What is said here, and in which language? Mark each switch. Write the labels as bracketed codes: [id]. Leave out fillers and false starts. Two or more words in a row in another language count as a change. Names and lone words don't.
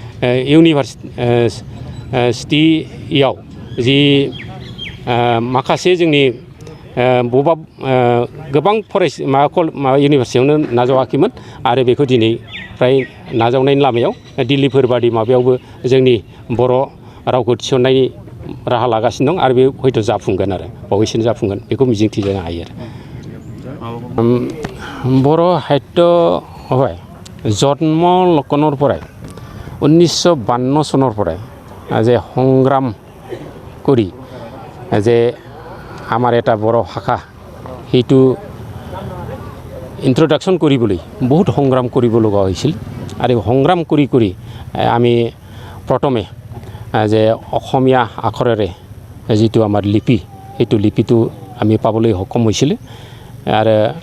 [brx] इउनिभार्सिटियाव जि माखासे जोंनि बबेबा गोबां माबा इउनिभार्सिटियावनो नाजावाखैमोन आरो बेखौ दिनै फ्राय नाजावनायनि लामायाव दिल्लीफोर बादि माबायावबो जोंनि बर' रावखौ थिसननायनि राहा लागासिनो दं आरो बे हयथ' जाफुंगोन आरो बावैसोनो जाफुंगोन बेखौ मिजिंथिनो हायो आरो बर' साहित्य [as] হয় জন্ম লক্ষণৰ পৰাই 1952 চনৰ পৰাই যে সংগ্ৰাম কৰি যে আমাৰ এটা বড় ভাষা সেইটো ইন্ট্ৰডাকশ্যন কৰিবলৈ বহুত সংগ্ৰাম কৰিব লগা হৈছিল আৰু সংগ্ৰাম কৰি কৰি আমি প্ৰথমে যে অসমীয়া আখৰেৰে যিটো আমাৰ লিপি সেইটো লিপিটো আমি পাবলৈ সক্ষম হৈছিল আৰু